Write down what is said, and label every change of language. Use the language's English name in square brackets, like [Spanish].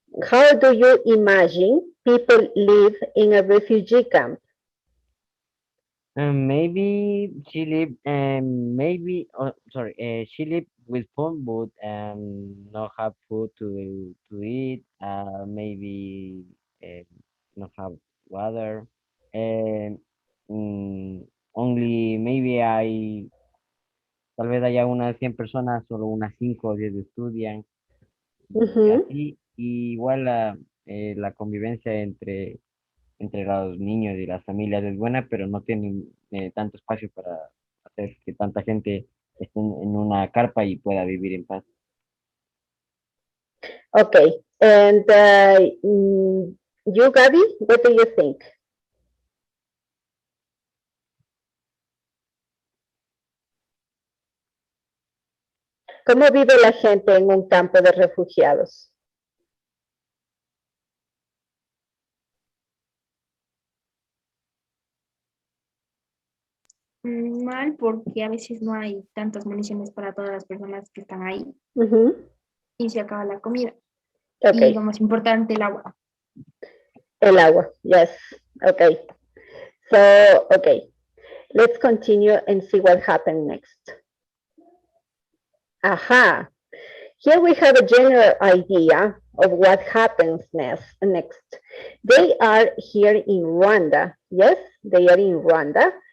[English] How do you imagine people live in a refugee camp? Maybe she live maybe sorry she live with food but not have food to eat maybe not have water and [Spanish] only maybe hay tal vez haya unas 100 personas solo unas 5 o 10 estudian y así y igual la convivencia entre los niños y las familias es buena, pero no tienen tanto espacio para hacer que tanta gente esté en una carpa y pueda vivir en paz. [English] Okay, and you, Gaby, what do you think? [Spanish] ¿Cómo vive la gente en un campo de refugiados? Mal porque a veces no hay tantas municiones para todas las personas que están ahí y se acaba la comida. Okay. Y lo más importante, el agua. [English] El agua, yes. Okay. So, okay. Let's continue and see what happened next. Aha. Here we have a general idea of what happens next. They are here in Rwanda. Yes, they are in Rwanda.